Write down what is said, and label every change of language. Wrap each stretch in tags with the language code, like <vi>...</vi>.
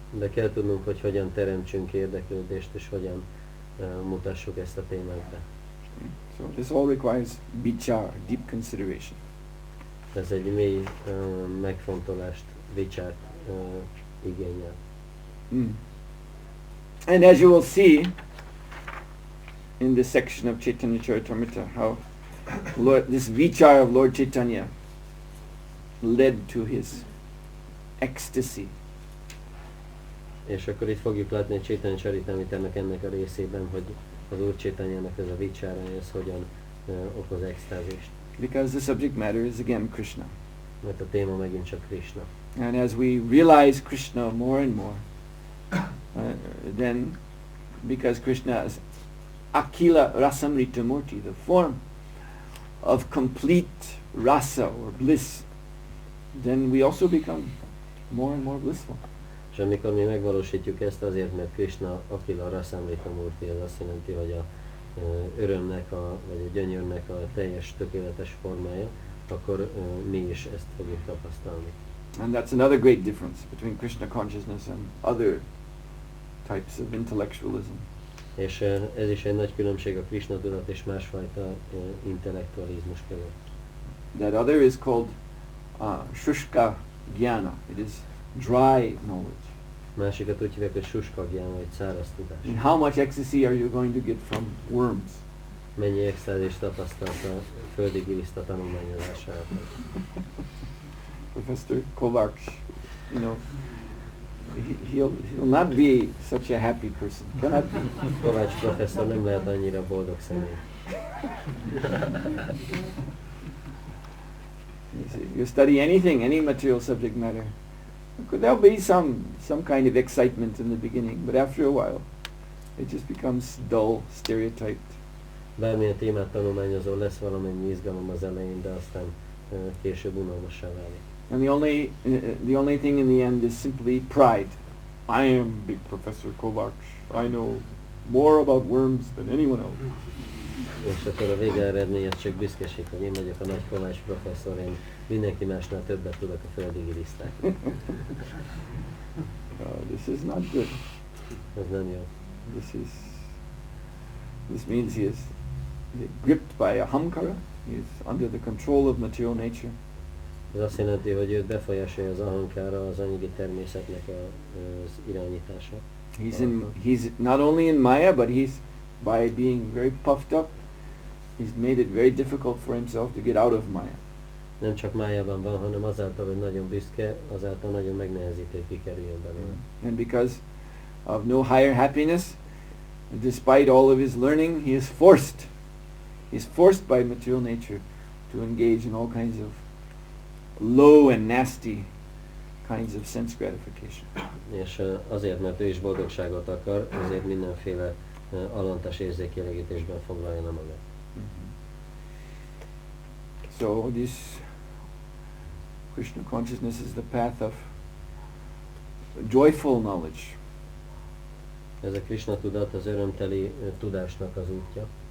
<hu>De kell tudnunk, hogy hogyan teremtsünk érdeklődést, és hogyan mutassuk ezt a témát be.</hu> <en>So this all requires vichar, deep consideration.</en> <hu>Ez egy mély megfontolást, vicsárt igényel.</hu> <en>And as you will see in this section of Chaitanya Charitamrita, how this vichar of Lord Chaitanya led to his ecstasy.</en> <hu>És akkor itt fogjuk látni a Chaitanya Charitamritának ennek a részében, hogy az Úr Chaitanyának ez a vicsára, ez hogyan okoz extázist.</hu> <en>Because the subject matter is again Krishna.</en> <hu>Mert a téma megint csak Krishna.</hu> <en>And as we realize Krishna more and more, then because Krishna is Akila Rasamrita Murti, the form of complete rasa or bliss, then we also become more and more blissful.</en> <hu>És amikor mi megvalósítjuk ezt, azért, mert Krishna Akila Rasamrita Murti, az azt jelenti, hogy a örömnek, vagy a gyönyörnek a teljes, tökéletes formája, akkor mi is ezt fogjuk tapasztalni.</hu> <en>And that's another great difference between Krishna consciousness and other types of intellectualism.</en> <hu>És ez is egy nagy különbség a Krishna tudat és másfajta intellektualizmus között.</hu> <en>That other is called shushka jnana. It is dry knowledge.</en> <hu>Másikat úgy hívják, hogy shushka jnana, vagy száraz tudás.</hu> <en>And how much ecstasy are you going to get from worms?</en> <hu>Mennyi extázist tapasztalt a földi giliszta tanulmányozásával?</hu> <en>Professor Kovacs you know, he'll not be such a happy person. Cannot be.</en> <hu>Kovács professzor nem lehet annyira boldog személy.</hu> <en>You study anything, any material subject matter. There'll be some kind of excitement in the beginning, but after a while, it just becomes dull, stereotyped.</en> <hu>Bármilyen témát tanulmányozol, lesz valamennyi izgalom az elején, de aztán később unalmassá válik.</hu> <en>And the only thing in the end is simply pride. I am big Professor Kovacs. I know more about worms than anyone else.</en> <hu>És akkor a végeredmény az csak büszkeség, hogy én vagyok a nagy Kovács professzor, én mindenki másnál többet tudok a földi gilisztákról.</hu> <en>This is not good.</en> <hu>Ez nem jó.</hu> <en>This means he is gripped by a hamkara. He is under the control of material nature.</en> <hu>Ez azt jelenti, hogy őt befolyásolja az ahankára, az anyagi természetnek az irányítása.</hu> <en>He's not only in Maya, but he's by being very puffed up, he's made it very difficult for himself to get out of Maya.</en> <hu>Nem csak májában van, hanem azáltal, hogy nagyon büszke, azáltal nagyon megnehezíti, hogy kikerüljön belőle.</hu> <en>And because of no higher happiness, despite all of his learning, he is forced. He's forced by material nature to engage in all kinds of low and nasty kinds of sense gratification.</en> <hu>És azért, mert ő is boldogságot akar, ezért mindenféle alantas érzékkielégítésben foglalja a magát.</hu> <en>So this Krishna consciousness is the path of joyful knowledge.</en> <hu>Ez a Krishna tudat az örömteli tudásnak az útja.</hu>